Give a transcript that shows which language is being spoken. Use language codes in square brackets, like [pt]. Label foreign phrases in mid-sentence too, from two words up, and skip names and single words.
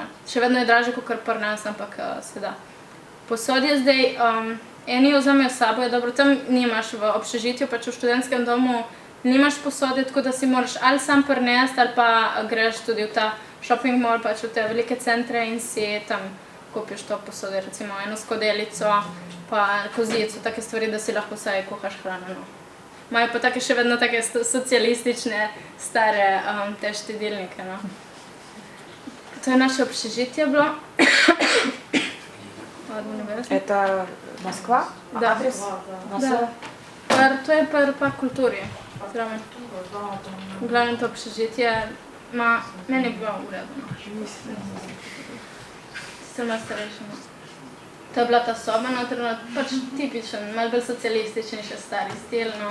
[sl] Še vedno je dražje kot pri nas, ampak se da. Posodje zdaj, eni jo vzamejo s sabo, je dobro, tam nimaš v obšežitju, pač v študentskem domu nimaš posodje, tako da si moraš ali sam prinesti, ali pa greš tudi v ta shopping mall, pač v te velike centre in si tam kupiš to posodje, recimo eno skodelico, pa kozico, take stvari, da si lahko vsaj kuhaš hrano, no. Imajo pa take še vedno take socialistične, stare te štedilnike, no. To je naše общежитие bilo. [ru] Это Москва? Да. Адрес? Да. [sl] To je pa kulturi. V glavnem to общежитие, meni je bilo v redu, no. Sem bila starejša, no. To je bila ta soba, no, pač tipičen, malo bolj socialističen, še stari stil, no.